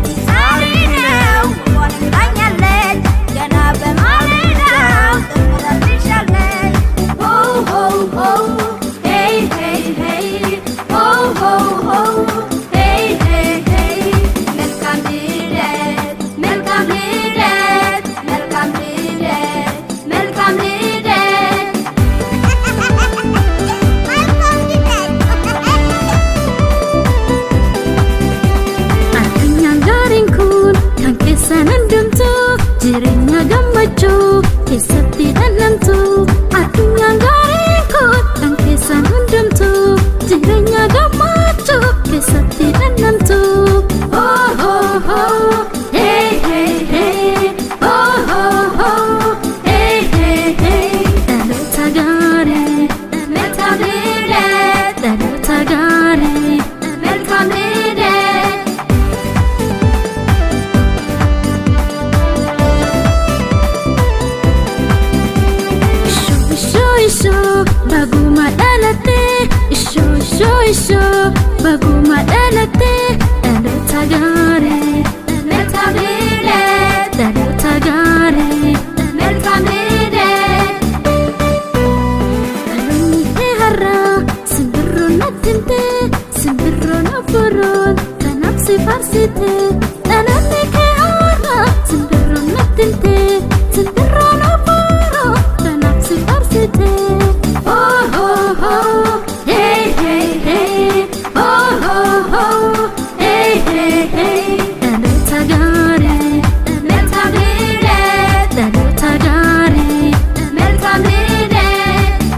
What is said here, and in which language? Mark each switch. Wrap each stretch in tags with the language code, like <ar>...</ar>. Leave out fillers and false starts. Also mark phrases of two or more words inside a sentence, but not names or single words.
<am>ዛሬ ነው ወፏ ነግራኛለች ገና በማለዳው ዘምራልሻለች ሆ ሆ ሆ ሄይ ሄይ ሄይ ሆ ሆ ሆ ሄይ ሄይ ሄይ መልካም ልደት መልካም ልደት መልካም ልደት መልካም ልደት</am> <om>Addunyaan gaariin kun kan keessan hundumtu jireenya gammachuu keessatti dhandhamtu Addunyaan gaariin kun kan keessan hundumtu jireenya gammachuu keessatti dhandhamtu Oh oh oh hey hey hey Oh oh oh hey hey hey dhaloota gaarii</om> <am>መልካም ልደት</am> <om>dhaloota gaarii</om> <am>መልካም ልደት</am> <om>Isho baguma dhalate Isho baguma dhalate dhaloota gaarii</om> <am>መልካም ልደት</am> <om>dhaloota gaarii</om> <am>መልካም ልደት</am> <om>dhaloonni kee har'aa simbirroon natti himte simbirroon obboroon kanaaf si faarsite dhaloonni kee har'aa simbirroon natti himte simbirroon obboroon kanaaf si faarsite Oh oh oh hey hey hey Oh oh oh hey hey hey dhaloota gaarii</om> <am>መልካም ልደት</am> <om>dhaloota gaarii</om> <am>መልካም ልደት</am>